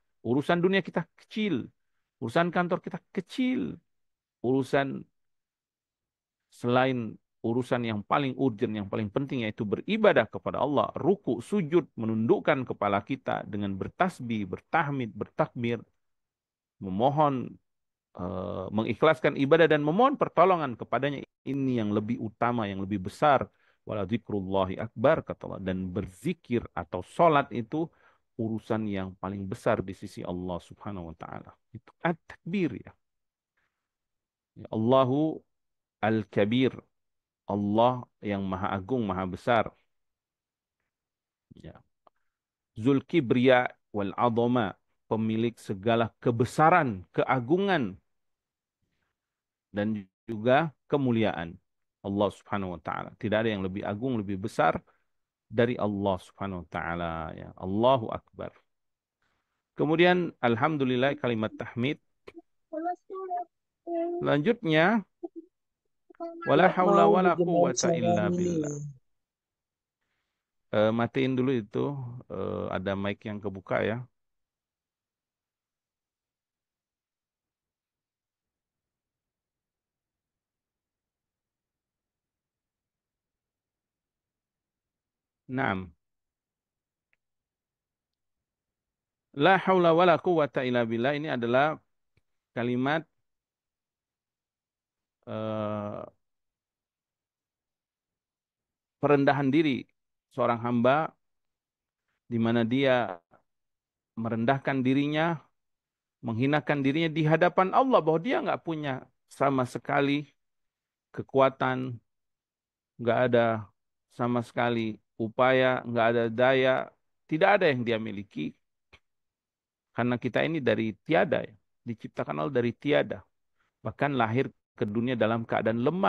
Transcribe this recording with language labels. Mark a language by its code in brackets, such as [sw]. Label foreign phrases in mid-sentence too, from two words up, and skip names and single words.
[id] Urusan dunia kita kecil, urusan kantor kita kecil, urusan selain urusan yang paling urgent, yang paling penting yaitu beribadah kepada Allah, ruku, sujud, menundukkan kepala kita dengan bertasbih, bertahmid, bertakbir, memohon mengikhlaskan ibadah dan memohon pertolongan kepadanya ini yang lebih utama, yang lebih besar. [ar] ولذكر الله أكبر [id] kata Allah dan berzikir atau salat itu urusan yang paling besar di sisi Allah [ar] سبحانه وتعالى. [id] Itu at-takbir ya. Ya, [ar] الله الكبير. [id] Allah yang Maha Agung, Maha Besar. Ya. [ar] ذو الكبرياء والعظمة, [id] pemilik segala kebesaran, keagungan dan juga kemuliaan Allah [ar] سبحانه وتعالى. [id] Tidak ada yang lebih agung, lebih besar dari Allah [ar] سبحانه وتعالى [id] ya. [ar] الله أكبر. [id] Kemudian alhamdulillah kalimat tahmid. Selanjutnya wala Nggak [ar] haula [id] mau [ar] wala [id] digemain [ar] quwata [id] sama [ar] illa [id] Mili. [ar] billah. [id] Matiin dulu itu ada mic yang kebuka ya. Naam. [ar] لا حول ولا قوة إلا بالله [id] ini adalah kalimat eh, perendahan diri seorang hamba, di mana dia merendahkan dirinya, menghinakan dirinya di hadapan Allah, bahwa dia nggak punya sama sekali kekuatan, nggak ada sama sekali upaya, nggak ada daya, tidak ada yang dia miliki, karena kita ini dari tiada ya, diciptakan Allah dari tiada, bahkan lahir ke dunia dalam keadaan lemah.